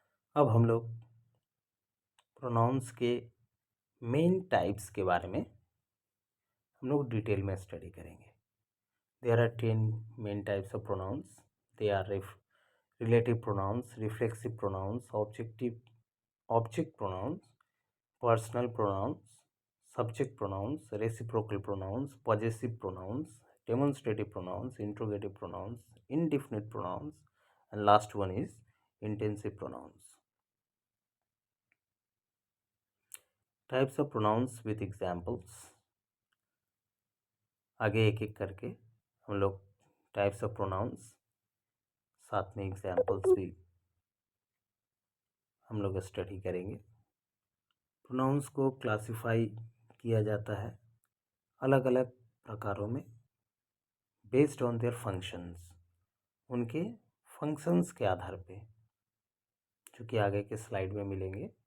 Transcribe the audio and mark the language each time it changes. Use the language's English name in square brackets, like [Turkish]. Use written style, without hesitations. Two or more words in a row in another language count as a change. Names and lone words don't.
[Hindi] अब हम लोग प्रोनाउंस के [English] main types [Hindi] के बारे में हम लोग डिटेल में स्टडी करेंगे। [English] There are 10 main types of pronouns. They are relative pronouns, reflexive pronouns, object pronouns, personal pronouns, subject pronouns, reciprocal pronouns, possessive pronouns, demonstrative pronouns, interrogative pronouns, indefinite pronouns, and last one is intensive pronouns. Types of pronouns with examples. [Hindi] आगे एक एक करके हम लोग [English] types of pronouns [Hindi] साथ में एग्जाम्पल्स भी हम लोग स्टडी करेंगे। प्रोनाउंस को क्लासिफाई किया जाता है अलग अलग प्रकारों में [English] based on their functions, [Hindi] उनके फंक्शंस के आधार पे, जो कि आगे के स्लाइड में मिलेंगे।